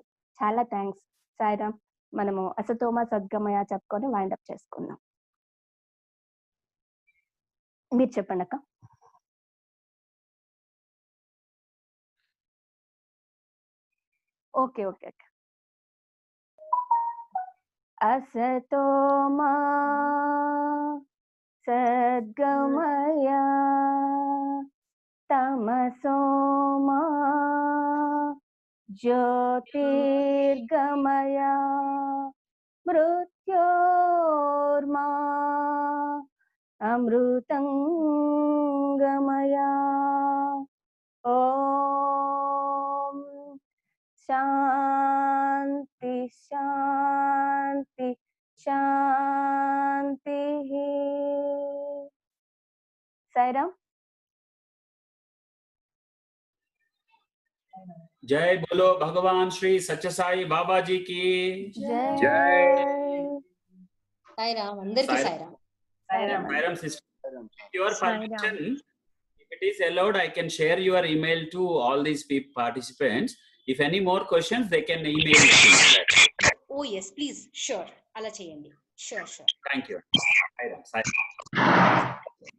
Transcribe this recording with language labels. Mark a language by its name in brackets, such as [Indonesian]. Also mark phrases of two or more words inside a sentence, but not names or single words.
[Telugu] చాలా థ్యాంక్స్ సాయిరామ్. మనము అసతోమ సద్గమయ చెప్పుకొని [English] wind up [Telugu] చేసుకుందాం. మీరు చెప్పండి అక్క. [English] okay okay [Telugu] అక్క. [Sanskrit] असतो मा सद्गमया तमसो मा ज्योतिर्गमया मृत्योर्मा अमृतंगमया। ओम शांति शांति शांति। [Hindi] साईराम। जय बोलो भगवान श्री सच्चे साई बाबा जी की जय। साईराम अंदर की साईराम। [English] साईराम sister, your permission, if it is allowed, I can share your email to all these participants. If any more questions, they can email it to me. Oh yes, please, sure. [Telugu] అలా చేయండి. [English] Sure. Thank you. Sairam.